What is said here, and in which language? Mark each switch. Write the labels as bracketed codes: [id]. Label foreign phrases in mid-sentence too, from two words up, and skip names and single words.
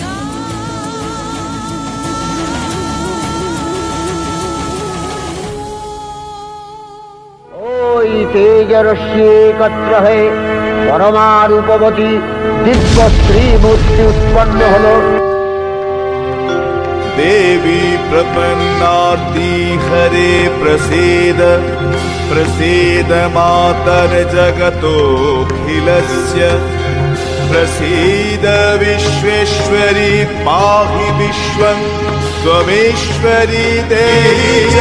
[bn] ওই তেজরশ্মি একত্র হয়ে পরমা রূপবতী দিব্য স্ত্রী মূর্তি উৎপন্ন হলো। [sa] देवी प्रपन्नार्ति हरे प्रसीद प्रसीद मातर जगतोऽखिलस्य प्रसीद विश्वेश्वरी पाहि विश्वं त्वमेश्वरी देवी